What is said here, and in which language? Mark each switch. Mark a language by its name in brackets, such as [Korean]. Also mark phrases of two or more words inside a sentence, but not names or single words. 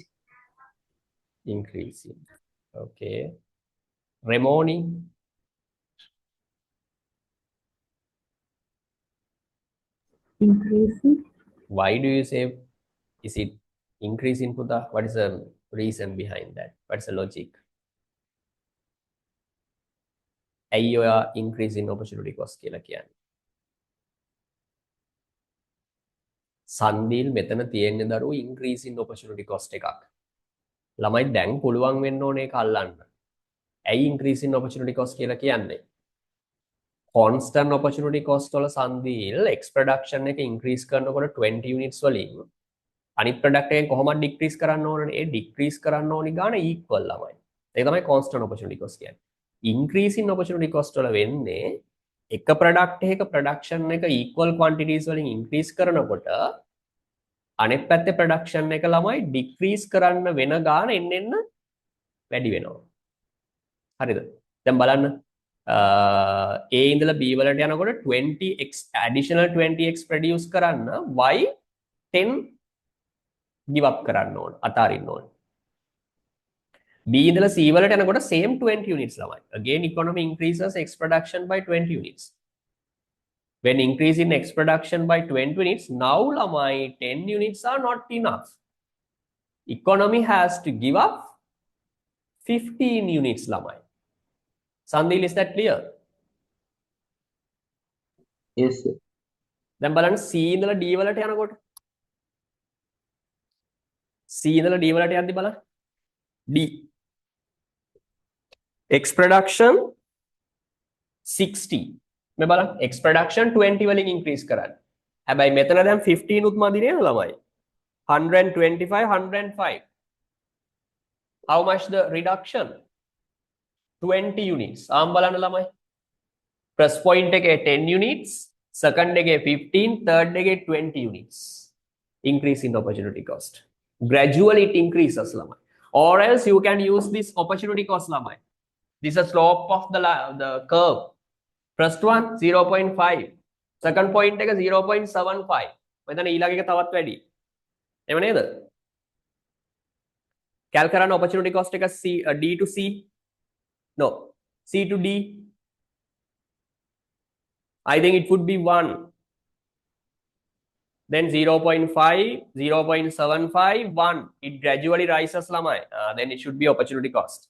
[English] Increasing. Okay. Remoni, Increasing. why do you say is it increasing, Pudha? What is the reason behind that? What's the logic? [Sinhala] ඇයි ඔයා [English] increase in opportunity cost [Sinhala] කියලා කියන්නේ? සන්දීල් මෙතන තියෙන්නේ දරුවෝ [English] increase in opportunity cost [Sinhala] එකක්. ළමයි දැන් පුළුවන් වෙන්න ඕනේ ඒක අල්ලන්න. ඇයි [English] increase in opportunity cost [Sinhala] කියලා කියන්නේ? [English] constant opportunity cost [Sinhala] වල සන්දීල් [English] X production [Sinhala] එක increase කරනකොට 20 units වලින් අනිත් product එකෙන් කොහොමද decrease කරන්න ඕනනේ? ඒ decrease කරන්න ඕනි ගාන equal ළමයි. ඒක තමයි [English] constant opportunity cost [Sinhala] කියන්නේ. [English] increase in opportunity cost [Sinhala] වල වෙන්නේ එක product එකක production එක [English] equal quantities [Sinhala] වලින් increase කරනකොට අනෙක් පැත්තේ production එක ළමයි decrease කරන්න වෙන ගාන එන්න වැඩි වෙනවා. හරිද? දැන් බලන්න A ඉඳලා B වලට යනකොට 20x [English] additional 20x produce [Sinhala] කරන්න y 10 [English] give up [Sinhala] කරන්න ඕන අතාරින්න ඕන. B ඉඳලා C වලට යනකොට [English] same 20 units [Sinhala] ළමයි. [English] Again economy increases X production by 20 units. When increasing X production by 20 units, now ළමයි 10 units are not enough. Economy has to give up 15 units ළමයි. Sandil, is that clear? Yes, sir. [Sinhala] දැන් බලන්න C ඉඳලා D වලට යනකොට C ඉඳලා D වලට යද්දි බලන්න D [English] X production [Sinhala] 60 මේ බලන්න [English] X production [Sinhala] 20 වලින් increase කරන්න. හැබැයි මෙතන දැන් 15 උත් මදි නේද ළමයි? 125 105. [English] How much the reduction? 20 units. [Sinhala] ආම් බලන්න ළමයි. [English] First point එකේ 10 units, second එකේ 15, third එකේ 20 units. Increase in opportunity cost. Gradually it increases ළමයි. Or else you can use this opportunity cost ළමයි. This is the slope of the curve. First one 0.5. Second point එක 0.75. [Sinhala] මෙතන ඊළඟ එක තවත් වැඩි. එහෙම නේද? කැල් කරන්න [English] opportunity cost [Sinhala] එක [English] D to C. No, C to D. I think it would be 1. then 0.5, 0.75, 1. It gradually rises, lamai. Then it should be opportunity cost.